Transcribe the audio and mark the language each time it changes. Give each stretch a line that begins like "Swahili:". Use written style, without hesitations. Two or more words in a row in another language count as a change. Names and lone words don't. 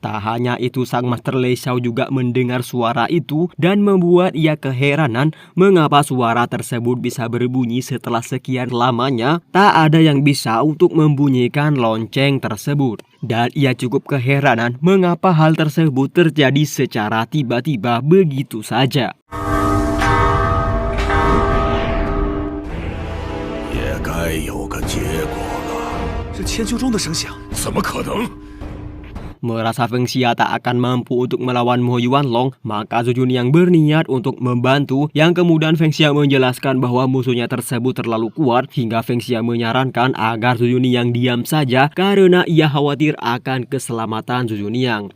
Indonesian: Tak hanya itu, sang Master Lei Xiao juga mendengar suara itu dan membuat ia keheranan mengapa suara tersebut bisa berbunyi setelah sekian lamanya. Tak ada yang bisa untuk membunyikan lonceng tersebut. Dan ia cukup keheranan mengapa hal tersebut terjadi secara tiba-tiba begitu saja.
Chinese: 该有个结果了。这千钧中的声响，怎么可能？
Indonesian: Merasa Feng Xia tak akan mampu untuk melawan Mo Yuanlong, maka Zhu Junyang berniat untuk membantu, yang kemudian Feng Xia menjelaskan bahwa musuhnya tersebut terlalu kuat hingga Feng Xia menyarankan agar Zhu Junyang diam saja karena ia khawatir akan keselamatan Zhu Junyang.